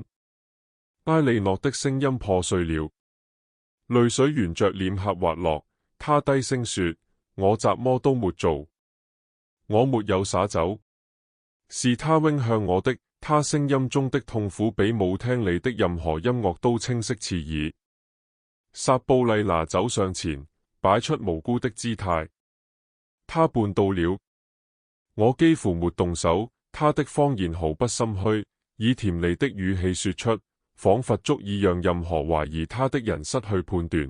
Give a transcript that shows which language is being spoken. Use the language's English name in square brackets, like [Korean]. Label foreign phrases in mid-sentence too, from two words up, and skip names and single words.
[Chinese] 埃利諾的聲音破碎了，淚水沿着臉頰滑落。他低聲說：我什麼都沒做。我沒有灑酒，是他扔向我的。他聲音中的痛苦比舞廳裏的任何音樂都清晰刺耳。撒布麗娜走上前，擺出無辜的姿態。他辦到了。我幾乎沒動手。他的謊言毫不心虛，以甜膩的語氣說出，仿佛足以讓任何懷疑他的人失去判斷。